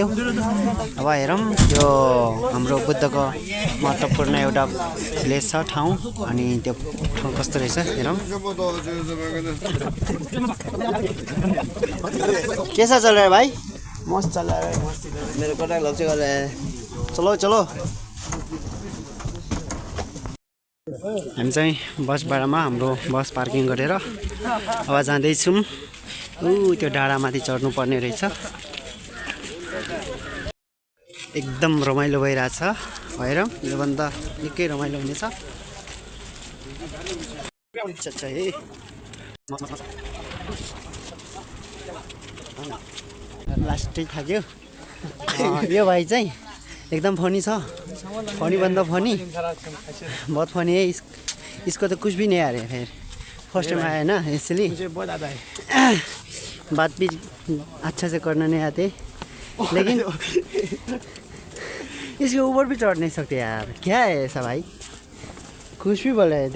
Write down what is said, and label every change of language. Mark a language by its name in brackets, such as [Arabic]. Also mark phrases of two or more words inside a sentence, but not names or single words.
[Nepali] अब हेरौँ यो हाम्रो बुद्धको महत्त्वपूर्ण एउटा प्लेस छ, ठाउँ। अनि त्यो ठाउँ कस्तो रहेछ हेरौँ। [Hindi] कैसा चल रहा है भाई? मस्त चल रहा है। [Nepali] मेरो कटा लग्छ गरे। [Hindi] चलो चलो। [Nepali] हामी चाहिँ बसबाडामा हाम्रो बस पार्किङ गरेर अब जाँदैछौँ। त्यो डाँडामाथि चढ्नु पर्ने रहेछ। एकदम रमाइलो भइरहेछ। हेरौँ, योभन्दा निकै रमाइलो हुनेछ। [Hindi] अच्छा है, [Nepali] लास्टै थाक्यो। यो भाइ चाहिँ एकदम फनी छ। फनी भन्दा फनी, [Hindi] बहुत फनी है। इसको तो कुछ भी नहीं आ रहा है। फिर [English] first time [Hindi] आया ना, इसलिए मुझे बहुत आता है। बात भी अच्छा से करना नहीं आते, लेकिन इसके ऊपर भी चढ़ नहीं सकते यार। क्या है ऐसा भाई? कुछ भी बोल रहे हैं।